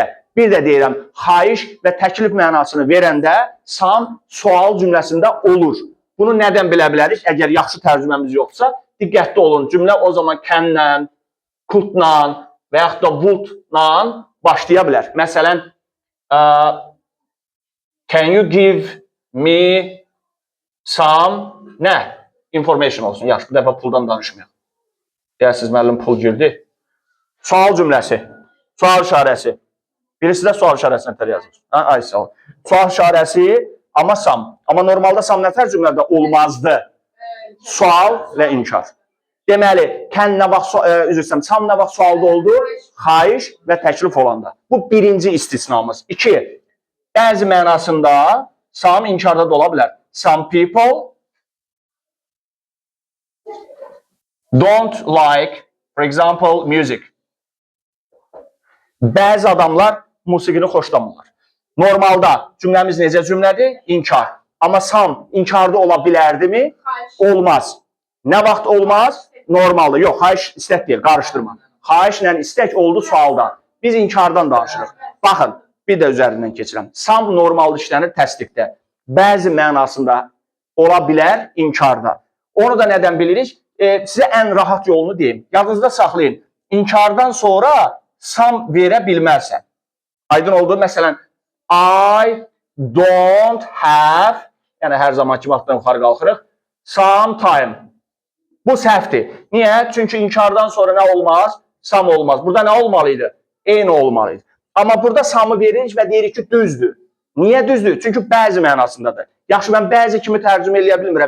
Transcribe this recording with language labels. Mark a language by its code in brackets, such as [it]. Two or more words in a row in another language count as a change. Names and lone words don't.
[az] Bir də deyirəm, xahiş və təklif mənasını verəndə sam sual cümləsində olur. Bunu nədən bilə bilərik? Əgər yaxşı tərcüməmiz yoxsa, diqqətli olun. Cümlə o zaman can-lə, could-la və yaxud da would-la başlaya bilər. Məsələn, [en] can you give me some nə? [az] Information olsun. Yaxşı, bir dəfə puldan danışmayaq. Deyərsiniz, müəllim pul girdi. Sual cümləsi, sual işarəsi. Birisi də sual işarəsini nətər yazır. Ay, sağ ol. Sual işarəsi, amma some. Amma normalda some nətər cümlədə olmazdı. Sual və inkar. Deməli, nə vaxt, üzr istəyirəm, some nə vaxt sualda oldu? Xahiş və təklif olanda. Bu birinci istisnamız. 2. Bəzi mənasında some inkarda da ola bilər. [en] Some people don't like, for example, music. [az] Bəzi adamlar musiqini xoşlamırlar. Normalda cümləmiz necə cümlədir? İnkar. Amma some inkarda ola bilərdimi? Olmaz. Nə vaxt olmaz? Normalda. Yox, xahiş istək deyil, qarışdırma. Xahişlə istək oldu sualda. Biz inkardan danışırıq. Baxın, bir də üzərindən keçirəm. Some normal işlənir təsdiqdə. Bəzi mənasında ola bilər inkarda. Onu da nədən bilirik? Sizə ən rahat yolunu deyim. Yadınızda saxlayın. İnkardan sonra some verə bilmərsən. Aydın oldu. Məsələn, [en] I don't have, [az] yəni hər zamanki vaxtdan yuxarı qalxırıq, sometime. Bu səhvdir. Niyə? Çünki inkardan sonra nə olmaz? Some olmaz. Burada nə olmalıydı? Eyni olmalıydı. Amma burada some'ı veririk və deyirik ki, düzdür. Niyə düzdür? Çünki bəzi mənasındadır. Yaxşı, mən bəzi kimi tərcümə eləyə bilmirəm.